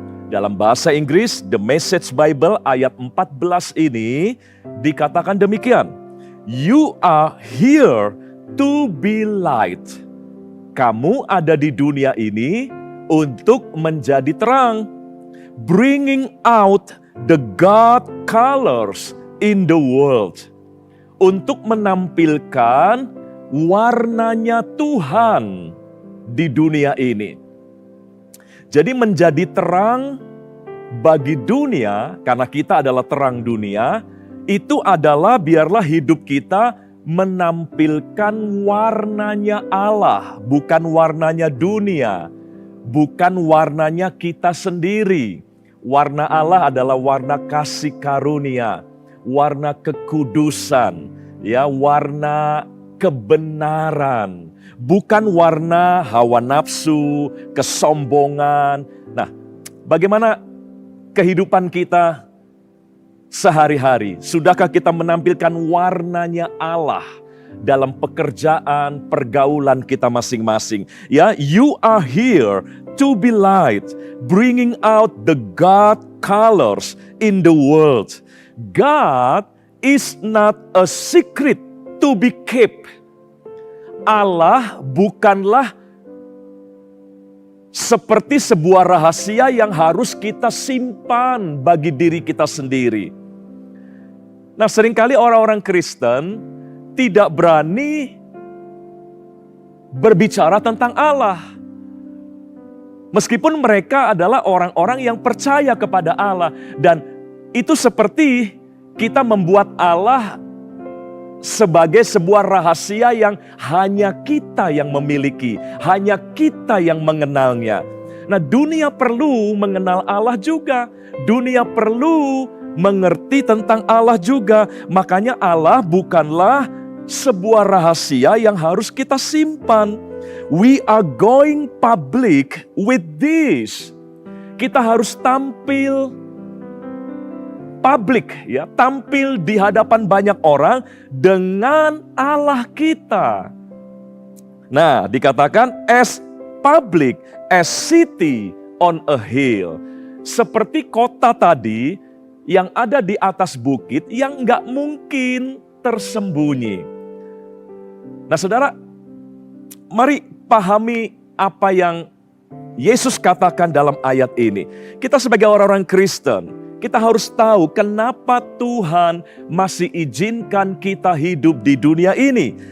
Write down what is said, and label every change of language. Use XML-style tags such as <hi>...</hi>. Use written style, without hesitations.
<id>Dalam bahasa Inggris, The Message Bible ayat 14 ini dikatakan demikian.</id> <en>You are here to be light.</en> <id>Kamu ada di dunia ini untuk menjadi terang.</id> <en>Bringing out the God colors in the world.</en> <id>Untuk menampilkan warnanya Tuhan di dunia ini. Jadi menjadi terang bagi dunia, karena kita adalah terang dunia, itu adalah biarlah hidup kita menampilkan warnanya Allah, bukan warnanya dunia, bukan warnanya kita sendiri. Warna Allah adalah warna kasih karunia, warna kekudusan, ya, warna kebenaran. Bukan warna hawa nafsu, kesombongan. Nah, bagaimana kehidupan kita sehari-hari? Sudahkah kita menampilkan warnanya Allah dalam pekerjaan, pergaulan kita masing-masing?</id> <en>Ya, you are here to be light, bringing out the God colors in the world. God is not a secret to be kept.</en> <id>Allah bukanlah seperti sebuah rahasia yang harus kita simpan bagi diri kita sendiri. Nah, seringkali orang-orang Kristen tidak berani berbicara tentang Allah. Meskipun mereka adalah orang-orang yang percaya kepada Allah. Dan itu seperti kita membuat Allah sebagai sebuah rahasia yang hanya kita yang memiliki, hanya kita yang mengenalnya. Nah, dunia perlu mengenal Allah juga. Dunia perlu mengerti tentang Allah juga. Makanya Allah bukanlah sebuah rahasia yang harus kita simpan.</id> <en>We are going public with this.</en> <id>Kita harus tampil publik, ya, tampil di hadapan banyak orang dengan Allah kita. Nah, dikatakan</id> <en>as public as city on a hill.</en> <id>Seperti kota tadi yang ada di atas bukit yang nggak mungkin tersembunyi. Nah, saudara, mari pahami apa yang Yesus katakan dalam ayat ini, kita sebagai orang-orang Kristen, kita harus tahu kenapa Tuhan masih izinkan kita hidup di dunia ini.</id>